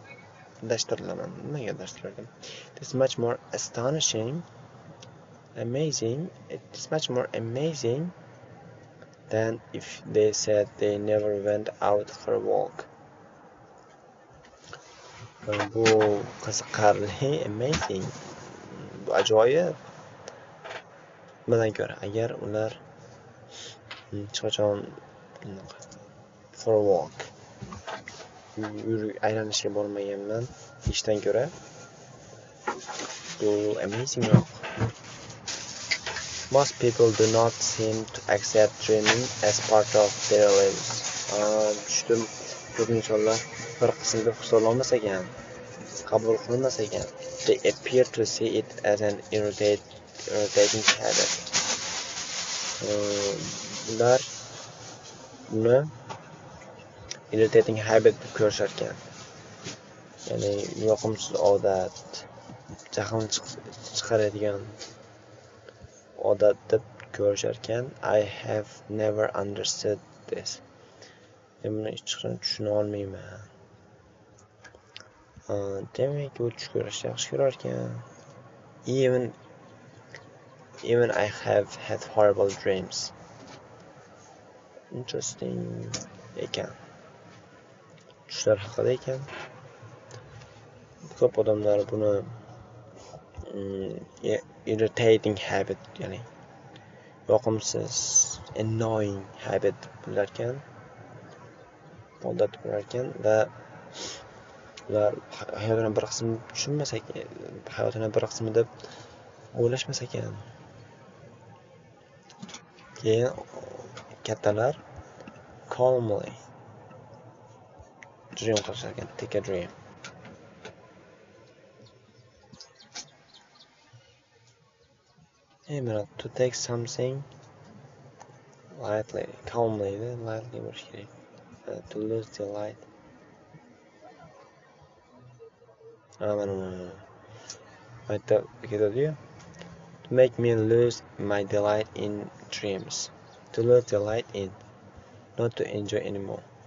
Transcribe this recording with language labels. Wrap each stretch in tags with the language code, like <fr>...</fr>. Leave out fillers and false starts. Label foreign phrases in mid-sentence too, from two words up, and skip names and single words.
<uz>Adashtirilaman. Nimaga adashtirildim?</uz> <en>It's much more amazing. It's much more amazing than if they said they never went out for a walk.</en> <uz>Bu qiziqarli, amazing. Bu ajoyib. Bundan ko'ra, agar ular hech qachon</uz> <en>for a walk</en> <uz>aylanishga bormaganman ishdan ko'ra bu amazing.</uz> <en>Most people do not seem to accept dreaming as part of their lives.</en> <uz>Tushdim, ko'p insonlar bir qism deb hisoblamas ekan, qabul qilmas ekan.</uz> <en>They appear to see it as an irritating habit.</en> <uz>Ular buni</uz> <en>irritating habit</en> <uz>deb ko'rishar ekan. Ya'ni yoqimsiz odat, jahlni chiqaradigan odat deb ko'rishar ekan.</uz> <en>I have never understood this.</en> <uz>Men buni hech qachon tushuna olmayman. Demak, u tush ko'rishni yaxshi ko'rar ekan.</uz> <en>Even I have had horrible dreams.</en> <uz>Interesting ekan. Tushlar haqida ekan. Ko'p odamlar buni</uz> <en>irritating habit,</en> <uz>ya'ni yoqimsiz,</uz> <en>annoying habit</en> <uz>bilar ekan. Odat bilar ekan va ular hayotini bir qismi tushunmas ekan, hayotini bir qismi deb o'ylashmas ekan. Keyin kattalar</uz> <en>calmly dream</en> <uz>qilishar ekan,</uz> <en>take a dream. To take something lightly, calmly</en> <uz>bo'lish kerak.</uz> <en>To lose delight. To make me lose my delight in dreams. To lose delight in, not to enjoy anymore.</en>